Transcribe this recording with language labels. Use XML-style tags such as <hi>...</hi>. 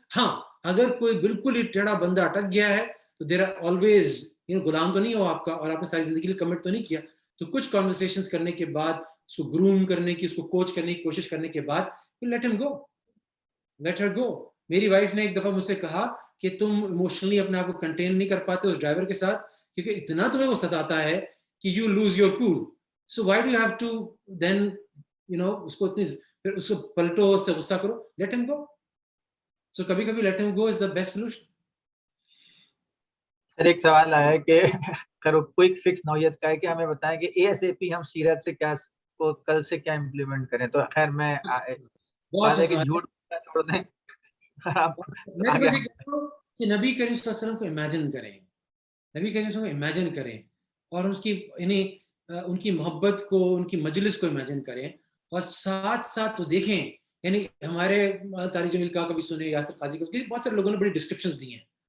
<ur>ہاں اگر کوئی بالکل ہی ٹیڑھا بندہ اٹک گیا ہے تو دیر آر آلویز, غلام تو نہیں ہو آپ کا, اور آپ نے ساری زندگی لیے کمٹ تو نہیں کیا, تو کچھ کانورسیشنز کرنے کے بعد, اس کو گروم کرنے کی, اس کو کوچ کرنے کی کوشش کرنے کے بعد,</ur> <en>Let him go, let her go.</en> <ur>میری وائف نے ایک دفعہ مجھ سے کہا کہ تم ایموشنلی اپنے آپ کو کنٹین نہیں کر پاتے اس ڈرائیور کے ساتھ, کیونکہ اتنا تمہیں وہ ستاتا ہے کہ</ur> <en>you lose your cool, so why do you have to then</en> <ur>اس کو اتنی, پھر اس کو پلٹو, اس سے غصہ کرو, لیٹ ہم گو.</ur> <en>so</en> <ur>کبھی کبھی</ur> <en>Let them go is the best solution.</en> <ur>پھر ایک سوال آیا ہے کہ کوئک فکس نوعیت کا ہے کہ ہمیں بتائیں کہ اے ایس اے پی ہم سیرت سے کیا کل سے کیا امپلیمنٹ کریں. تو خیر میں بہت سے کہ سوال جھوٹ چھوڑ دیں. میں تو بس یہ کہتا ہوں کہ نبی کریم صلی اللہ علیہ وسلم کو امیجن کریں, نبی کریم صلی اللہ علیہ وسلم کو امیجن کریں, اور اس کی یعنی ان کی محبت کو, ان کی مجلس کو امیجن کریں, اور ساتھ ساتھ تو دیکھیں, یعنی ہمارے طارق جمیل کا کبھی سنے, یاسر قاضی کا, بہت سارے لوگوں نے بڑی ڈسکرپشنز دی ہیں.</ur>